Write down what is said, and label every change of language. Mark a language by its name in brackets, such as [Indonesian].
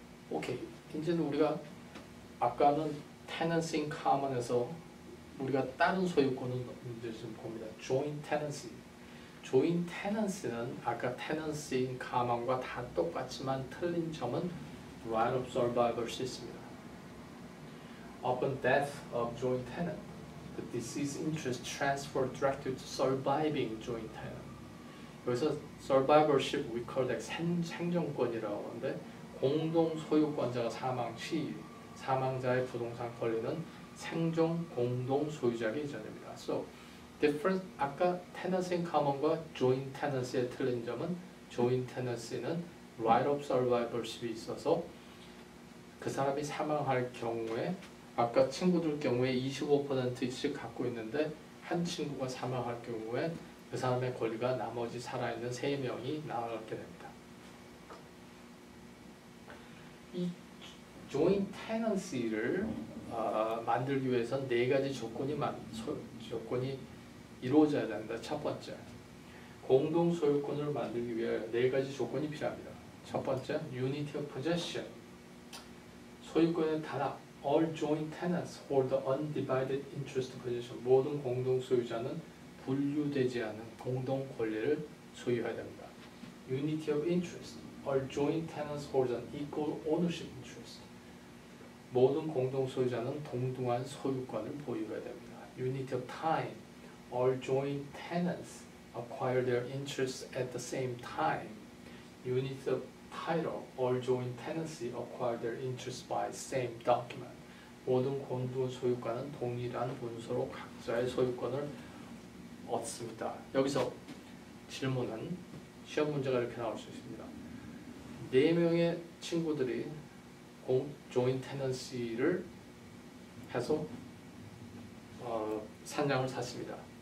[Korean] 오케이. 이제는 우리가 아까는 tenants in common에서 우리가 다른 소유권은 이제 좀 봅니다. joint tenancy. joint tenancy는 아까 tenancy in common과 다 똑같지만 틀린 점은 right of survivorship입니다. [English] Upon death of joint tenant, the deceased interest transferred directly to surviving joint tenant. [Korean] 여기서 survivorship [English] we call that [Korean] 생존권이라고 하는데 공동 소유권자가 사망 시 사망자의 부동산 권리는 생존 공동 소유자에게 이전됩니다. [English] So, difference [Korean] 아까 tenancy in common과 joint tenancy의 틀린 점은 joint tenancy는 right of survivorship이 있어서 그 사람이 사망할 경우에 아까 친구들 경우에 25%씩 갖고 있는데 한 친구가 사망할 경우에 그 사람의 권리가 나머지 살아있는 3명이 나가게 됩니다. 이 joint tenancy를 만들기 위해서는 4가지 조건이 이루어져야 된다. 첫 번째, 공동 소유권을 만들기 위해 4가지 조건이 필요합니다. 첫 번째, [English] unity of possession. [Korean] 소유권의 단합. [English] All joint tenants hold the undivided interest possession. [Korean] 모든 공동 소유자는 분류되지 않은 공동 권리를 소유해야 됩니다. [English] Unity of interest. All joint tenants hold an equal ownership interest. [Korean] 모든 공동 소유자는 동등한 소유권을 보유해야 됩니다. [English] Unity of time. All joint tenants acquire their interests at the same time. Unity of title. All joint tenancy acquire their interests by same document. [Korean] 모든 공동 소유권은 동일한 문서로 각자의 소유권을 얻습니다. 여기서 질문은 시험 문제가 이렇게 나올 수 있습니다. 4명의 친구들이 joint tenancy를 해서 산장을 샀습니다.